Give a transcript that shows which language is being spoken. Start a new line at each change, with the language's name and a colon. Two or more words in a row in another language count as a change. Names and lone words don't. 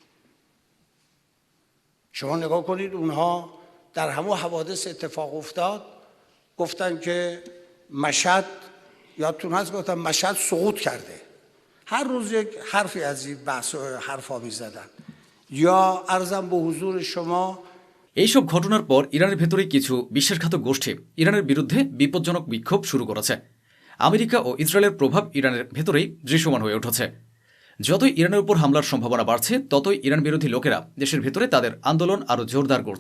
Persian: شما نگاه کنید اونها در همون حوادث اتفاق افتاد گفتن که مشهد، یادتون هست گفتن مشهد سقوط کرده، هر روز یک حرفی از این بحث و حرفا می زدن. یا عرضم به حضور شما
Bangla: এইসব ঘটনার পর ইরানের ভেতরে কিছু বিশ্বাসঘাতক গোষ্ঠী ইরানের বিরুদ্ধে বিপজ্জনক বিক্ষোভ শুরু করেছে। আমেরিকা ও ইসরায়েলের প্রভাব ইরানের ভেতরেই দৃশ্যমান হয়ে উঠেছে। যতই ইরানের উপর হামলার সম্ভাবনা বাড়ছে ততই ইরান বিরোধী লোকেরা দেশের ভেতরে তাদের আন্দোলন আরও জোরদার করছে।